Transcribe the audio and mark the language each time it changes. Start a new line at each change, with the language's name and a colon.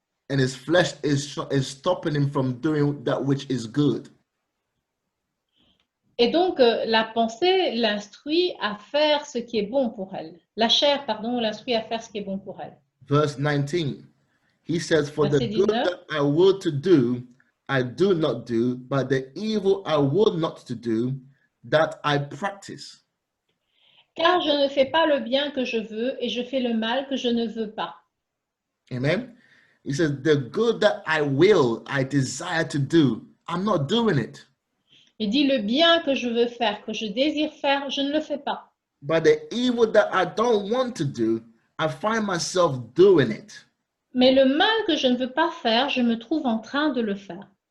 English: And his flesh is stopping him from doing that which is good.
French: Et donc, la pensée l'instruit à faire ce qui est bon pour elle. La chair, pardon, l'instruit à faire ce qui est bon pour elle.
English: Verse 19, he says, for
French: Verset
English: the good
French: 19.
English: that I would to do, I do not do, but the evil I would not to do, that I practice.
French: Car je ne fais pas le bien que je veux et je fais le mal que je ne veux pas.
English: Amen. He says, the good that I desire to do, I'm not doing it.
French: Il dit le bien que je veux faire, que je désire faire, je ne le fais pas.
English: But the evil that I don't want to do, I find myself doing it.
French: Mais le mal que je ne veux pas faire, je me trouve en train de le faire.